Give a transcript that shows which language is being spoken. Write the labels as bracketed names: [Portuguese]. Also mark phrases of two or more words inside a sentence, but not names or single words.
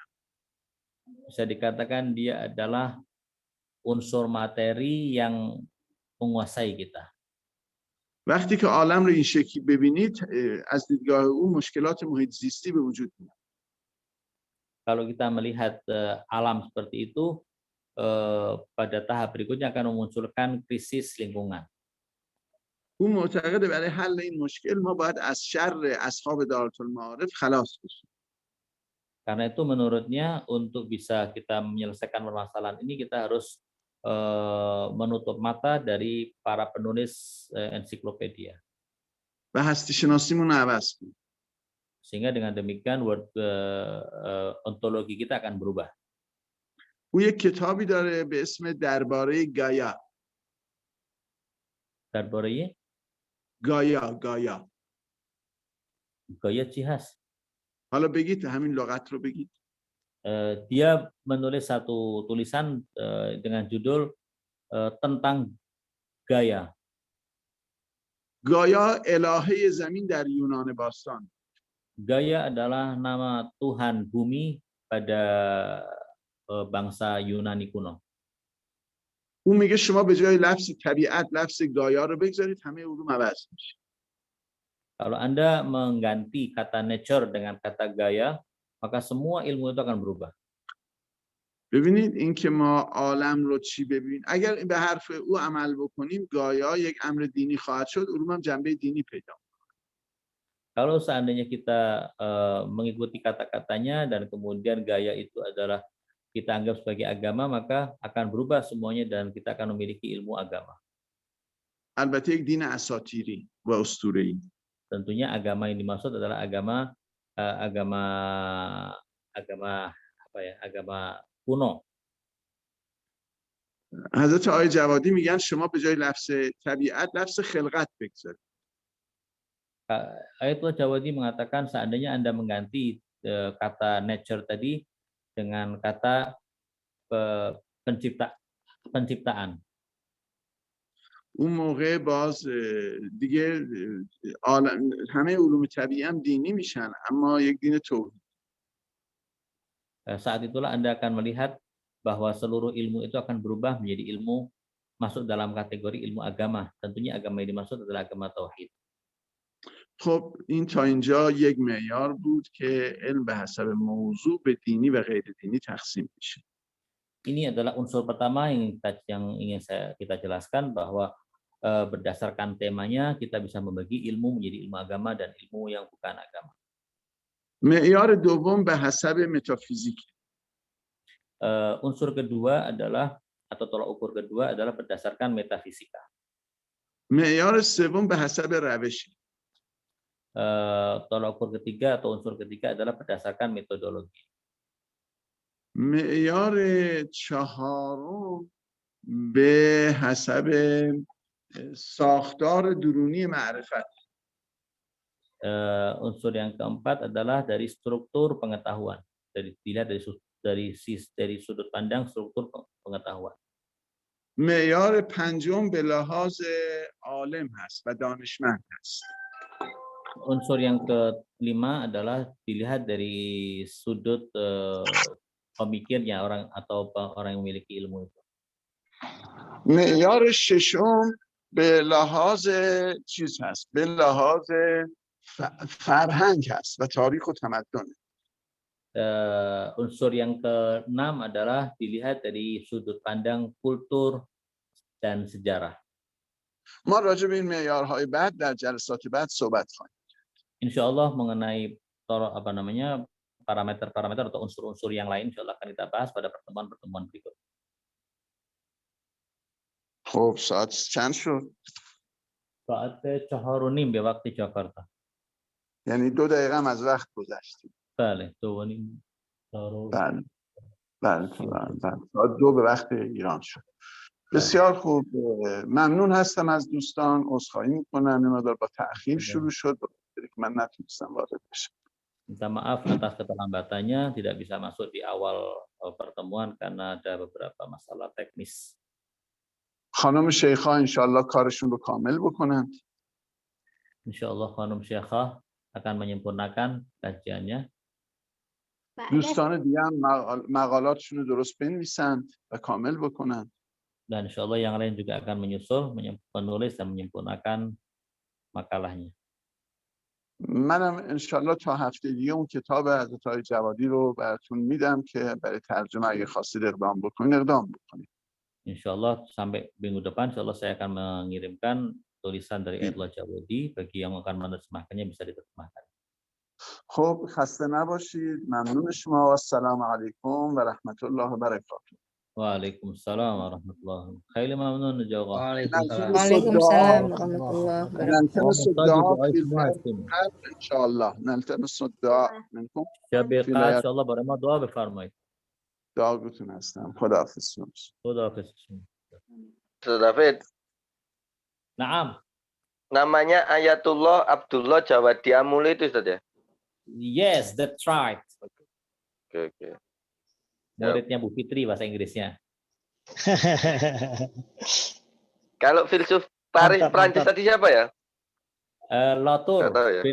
[Indonesian] Bisa dikatakan dia adalah unsur materi yang menguasai kita. [Persian] وقتی که عالم رو این شکلی ببینید از دیدگاه او مشکلات محیط زیستی به وجود میاد. [Indonesian] Kalau kita melihat alam seperti itu, pada tahap berikutnya akan memunculkan krisis lingkungan. [Persian] او معتقده برای حل این مشکل ما باید از شر اصحاب دارالمعارف خلاص بشیم. [Indonesian] Karena itu menurutnya untuk bisa kita menyelesaikan permasalahan ini kita harus menutup mata dari para penulis ensiklopedia. [Persian] و هستی شناسیمون رو عوض کنیم. [Indonesian] Sehingga dengan demikian ontologi kita akan berubah. [Persian] او یک کتابی داره به اسم درباره گایا. درباره گایا چی هست؟ حالا بگید همین لغت رو بگید. [Indonesian] Dia menulis satu tulisan dengan judul tentang Gaia. [Persian] گایا الهه زمین در یونان باستان. [Indonesian] Gaia adalah nama Tuhan bumi pada bangsa Yunani kuno. [Persian] او میگه شما به جای لفظ طبیعت لفظ گایا رو بگذارید همه علوم عوض میشه. [Indonesian] Kalau Anda mengganti kata nature dengan kata Gaia, maka semua ilmu itu akan berubah. [Persian] ببینید این که ما عالم رو چی ببینیم، اگر به حرف او عمل بکنیم گایا یک امر دینی خواهد شد، علوم هم جنبه دینی پیدا. [Indonesian] Kalau seandainya kita mengikuti kata-katanya dan kemudian Gaia itu adalah kita anggap sebagai agama, maka akan berubah semuanya dan kita akan memiliki ilmu agama. [Persian] البته یک دین اساطیری و اسطوره‌ای. [Indonesian] Tentunya agama yang dimaksud adalah agama kuno. [Persian] حضرت آقای جوادی میگن شما به جای لفظ طبیعت لفظ خلقت بگذارید. [Indonesian] Ayatullah Jawadi mengatakan seandainya Anda mengganti kata nature tadi dengan kata penciptaan. [Persian] اون موقع باز دیگه همه علوم طبیعی هم دینی میشن اما یک دین توحید. [Indonesian] Saat itulah Anda akan melihat bahwa seluruh ilmu itu akan berubah menjadi ilmu masuk dalam kategori ilmu agama. Tentunya agama yang dimaksud adalah agama tauhid. [Persian] خب این تا اینجا یک معیار بود که علم به حسب موضوع به دینی و غیر دینی تقسیم میشه. [Indonesian] Ini adalah unsur pertama yang ingin kita jelaskan bahwa berdasarkan temanya kita bisa membagi ilmu menjadi ilmu agama dan ilmu yang bukan agama. [Persian] معیار دوم به حسب متافیزیک. [Indonesian] Unsur kedua adalah atau tolak ukur kedua adalah berdasarkan metafisika. [Persian] معیار سوم به حسب روش. [Indonesian] Tolak ukur ketiga atau unsur ketiga adalah berdasarkan metodologi. [Persian] معیار چهارم به حسب ساختار درونی معرفت. [Indonesian] Unsur yang keempat adalah dari struktur pengetahuan, dilihat dari sudut pandang struktur pengetahuan. [Persian] معیار پنجم به لحاظ عالم هست و دانشمند هست. [Indonesian] Unsur yang kelima adalah dilihat dari sudut pemikirnya orang atau orang yang memiliki ilmu itu. [Persian] معیار ششم به لحاظ چیز هست، به لحاظ فرهنگ هست و تاریخ و تمدن. [Indonesian] Unsur yang keenam adalah dilihat dari sudut pandang kultur dan sejarah. [Persian] ما راجع به این معیارهای بعد در جلسات بعد صحبت خواهیم. [Indonesian] Insyaallah mengenai parameter-parameter atau unsur-unsur yang lain insyaallah akan kita bahas pada pertemuan-pertemuan berikut. [Persian] خب ساعت چند شد؟ ساعت 4:30 به وقت جاکارتا. یعنی 2 دقیقه هم از وقت گذشتیم. بله 2:30. بله بله ساعت 2 به وقت ایران شد. بسیار خوب، ممنون هستم از دوستان، عذرخواهی میکنم این مقدار با تأخیر شروع شد که من نتونستم وارد بشم. [Indonesian] Minta maaf atas keterlambatannya, tidak bisa masuk di awal pertemuan karena ada beberapa masalah teknis. [Persian] خانم شیخا انشالله کارشون رو کامل بکنند. [Indonesian] Insyaallah Khanum Syekhah akan menyempurnakan kajiannya. [Persian] دوستان دیگه هم مقالاتشون رو درست بنویسند و کامل بکنند. [Indonesian] Dan insyaallah yang lain juga akan menyusul, menulis dan menyempurnakan makalahnya. [Persian] منم انشالله تا هفته دیگه اون kitaab حضرت آقای جوادی رو براتون میدم که برای ترجمه اگه خواستید اقدام بکنید. [Indonesian] Insyaallah sampai minggu depan insyaallah saya akan mengirimkan tulisan dari Ayatullah Jawadi, bagi yang akan menerjemahkannya bisa diterjemahkan. [Persian] خب خسته نباشید، ممنون شما و [Arabic] السلام علیکم و رحمت الله و برکاته. وعليكم السلام ورحمة الله وبركاته. [Persian] خیلی ممنون جواد. [Arabic] وعليكم السلام ورحمة الله وبركاته. نلتمس الدعاء في الخير ان شاء الله. نلتمس الدعاء منكم. [Persian] شب قدر انشالله برای ما دعا بفرمایید. دعاگوتون هستم. خداحافظ. خداحافظ. [Indonesian] Ustaz David, Naam. namanya Ayatullah Abdullah Jawadi Amuli itu Ustaz ya? [English] Yes, that's right. [Indonesian] Oke. Muridnya Bu Fitri bahasa Inggrisnya. Kalau filsuf Paris Prancis tadi siapa ya? Latour. Nggak tahu ya.